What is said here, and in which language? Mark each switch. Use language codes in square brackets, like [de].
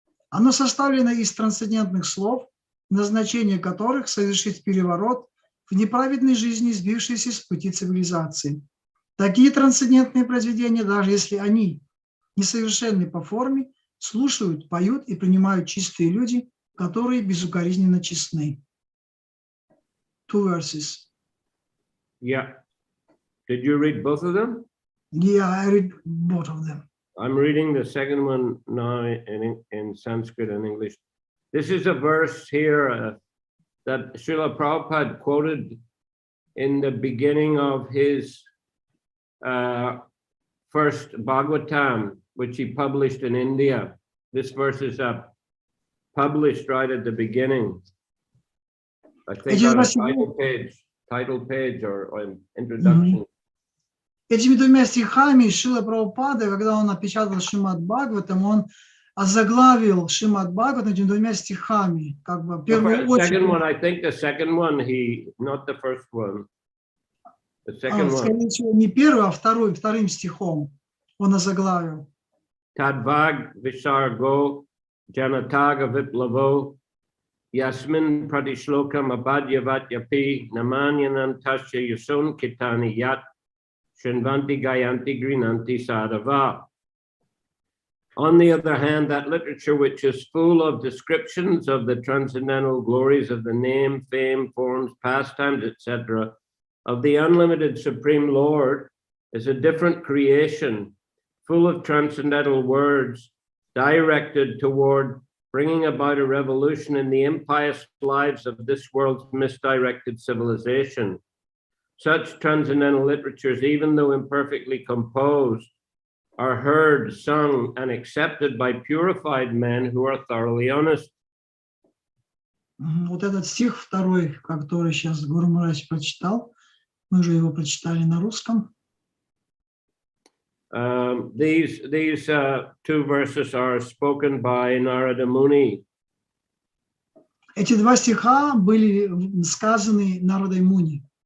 [ru] Оно составлено из трансцендентных слов, назначение которых совершить переворот в неправедной жизни, сбившейся с пути цивилизации. Такие трансцендентные произведения, даже если они несовершенны по форме, слушают, поют и принимают чистые люди, которые безукоризненно честны. [en] Two verses. Yeah. Did you read both of them? Yeah, I read both of them. I'm reading the second one now in Sanskrit and English. This is a verse here that Srila Prabhupada quoted in the beginning of his first Bhagavatam, which he published in India. This verse is published right at the beginning. I think on a title page or introduction. [ru] Этими двумя стихами Шрила Прабхупада, когда он напечатал Шримад Бхагаватам, он озаглавил Шримад Бхагаватам этими двумя стихами, как бы в первую очередь. [en] Second one, I think the second one, not the first one. The second one. [ru] Скорее всего, не первый, а вторым стихом он озаглавил. [sa] Tadvag Visargo Janataga Viplavo Yasmin Pradishlokam Abhadyavatyapi Namanyanantasya Yusun Kitani Yat Shinvanti Gayanti Grinanti Sadhava. [en] On the other hand, that literature which is full of descriptions of the transcendental glories of the name, fame, forms, pastimes, etc., of the unlimited Supreme Lord is a different creation, full of transcendental words, directed toward bringing about a revolution in the impious lives of this world's misdirected civilization. Such transcendental literatures, even though imperfectly composed, are heard, sung, and accepted by purified men who are thoroughly honest. [ru] Вот этот стих второй, который сейчас Гуру Махарадж прочитал, мы уже его прочитали на русском. [en] These two verses are spoken by Narada Muni. [ru] Эти два стиха были сказаны Нарадой Муни.